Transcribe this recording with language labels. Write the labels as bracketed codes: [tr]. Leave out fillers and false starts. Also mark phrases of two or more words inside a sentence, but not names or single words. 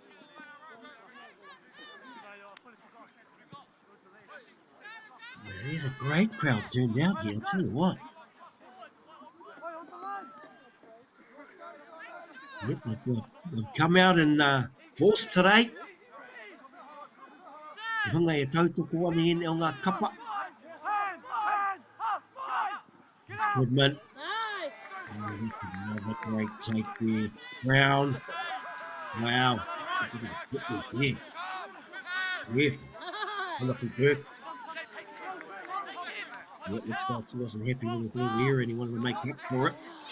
[en] There's a great crowd turned out here, I'll tell you what. Yep, they've come out in force today. [mi] Te hunga e tautoko ane ene o ngā kapa. [en] That's good, man. Oh, another great take there. Brown. Wow. Look at the footwork there. Yeah. Wonderful work. Yeah, looks like he wasn't happy with his little error and he wanted to make up for it.